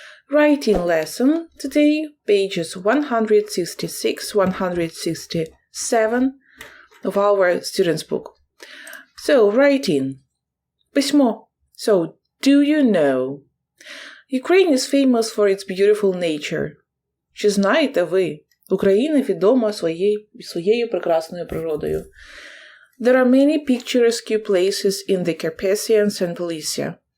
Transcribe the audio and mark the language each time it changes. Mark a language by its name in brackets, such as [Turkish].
[English] Writing lesson today, pages 166-167 of our students book. So, writing. Письмо. So, do you know? Ukraine is famous for its beautiful nature. [Ukrainian] Чи знаєте ви? Україна відома своєю прекрасною природою. [English] There are many picturesque places in the Carpathians and Polessia.